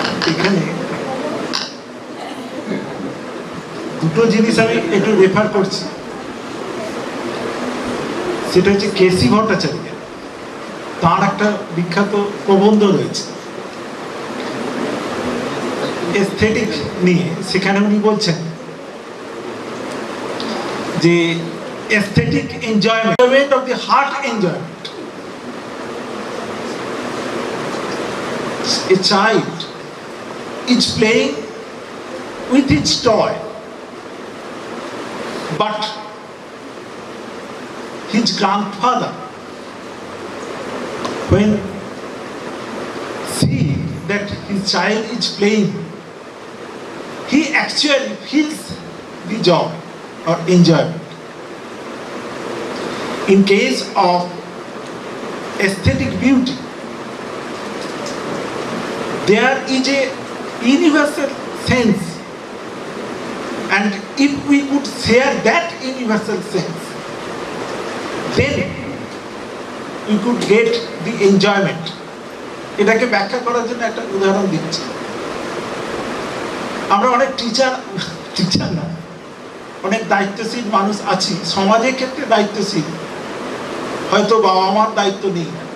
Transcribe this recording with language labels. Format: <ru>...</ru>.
<bn>এখানে দুটো জিনিস আমি একটু রেফার করছি, সেটা হচ্ছে কেসি ভট্টাচার্য, তার একটা বিখ্যাত প্রবন্ধ রয়েছে এস্থেটিক নিয়ে। সেখানে উনি বলছেন যে</bn> <en>Aesthetic enjoyment of the heart enjoyment, a child is playing with its toy, but his grandfather, when see that his child is playing, he actually feels the joy or enjoyment. In case of aesthetic beauty, there is a universal sense, and if we could share that universal sense, then we could get the enjoyment.</en> <bn>এটাকে ব্যাখ্যা করার জন্য একটা উদাহরণ দিচ্ছি। আমরা অনেক teacher না, অনেক দায়িত্বশীল মানুষ আছি, সমাজের ক্ষেত্রে দায়িত্বশীল, হয়তো বাবা মার দায়িত্ব নেই।</bn>